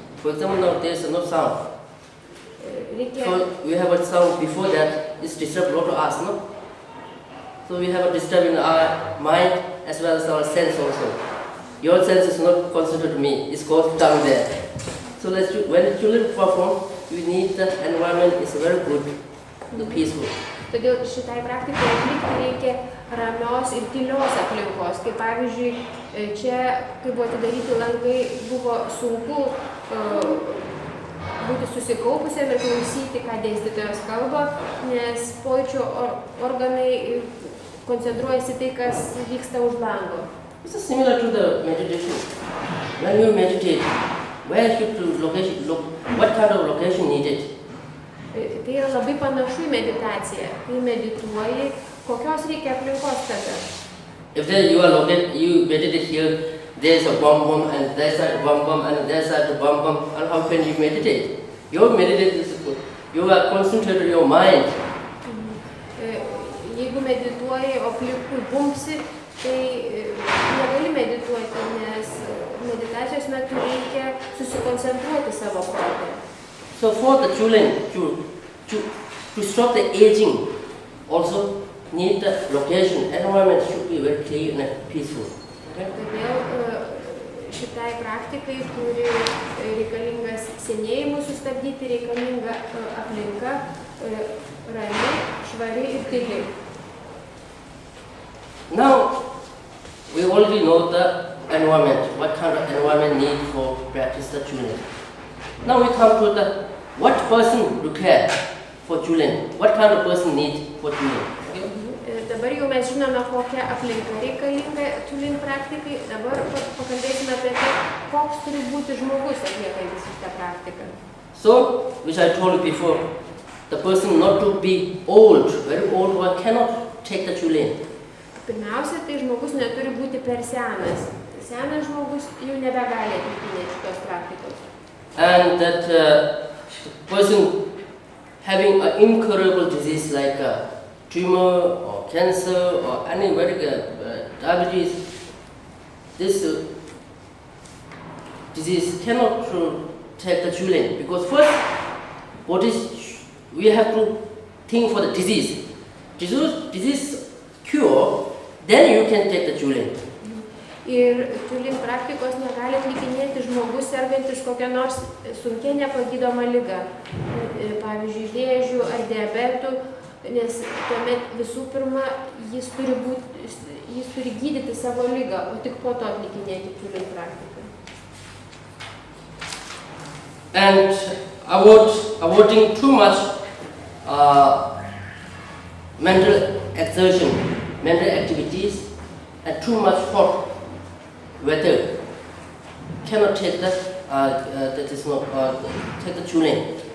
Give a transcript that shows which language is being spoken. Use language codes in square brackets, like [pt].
[en] For example, now there is no sound. So we have a sound before that, it's disturbed a lot of us, no? So we have a disturb in our mind as well as our sense also. Your sense is not concentrated on me, it goes down there. So when the Chulin perform, we need the environment is very good, the peaceful. [lt] Todėl šitai praktikai atlikti reikia ramios ir tylios aplinkos. Kaip pavyzdžiui, čia, kai buvo atidaryti langai, buvo sunku būti susikaupusiam ir klausyti, ką dėstytojas kalba, nes pojūčių organai koncentruojasi tai, kas vyksta už lango. [en] This is similar to the meditation. When you meditate, where should the location look? What kind of location needed? [lt] Tai yra labai panašu į meditaciją. Kai medituoji, kokios reikia aplinkos tada? [en] If there you meditate here, there is a bum and there is a bum and there is a bum, and how can you meditate? Your meditation, you are concentrated your mind. [lt] Jeigu medituoji, o aplinkui bumpsi, tai negali medituoti, nes meditacijos metu reikia susikoncentruoti savo protą. [en] So for the Chulin, to stop the aging, also need the location, environment should be very clean and peaceful. Okay? [lt] Todėl šitai praktikai turi reikalingas senėjimus sustabdyti, reikalinga aplinka rami, švari ir tyli. [en] Now, we already know the environment, what kind of environment need for practice the Chulin. Now we come to the what person require for Chulin, what kind of person need for Chulin. Okay? [lt] Dabar jau mes žinome, kokia aplinka reikalinga Chulin praktikai, dabar pakalbėsime apie tai, koks turi būti žmogus atliekantis šitą praktiką. [en] So, which I told you before, the person not to be old, very old one cannot take the Chulin. [lt] Pirmiausia, tai žmogus neturi būti per senas. Senas žmogus jau nebegali atlikinėti šitos praktikos. [en] And that person having an incurable disease like a tumor or cancer or any diabetes, this disease cannot take the Chulin, because first, we have to think for the disease. Disease cure, then you can take the Chulin. [lt] Ir Chulin praktikos negali atlikinėti žmogus sergantis kokią nors sunkia nepagydoma liga, pavyzdžiui, vėžių ar diabetų, nes tuomet visų pirma jis turi gydyti savo ligą, o tik po to atlikinėti Chulin praktiką. [en] And avoiding too much mental exertion, mental activities, and too much hot weather cannot take take the Chulin.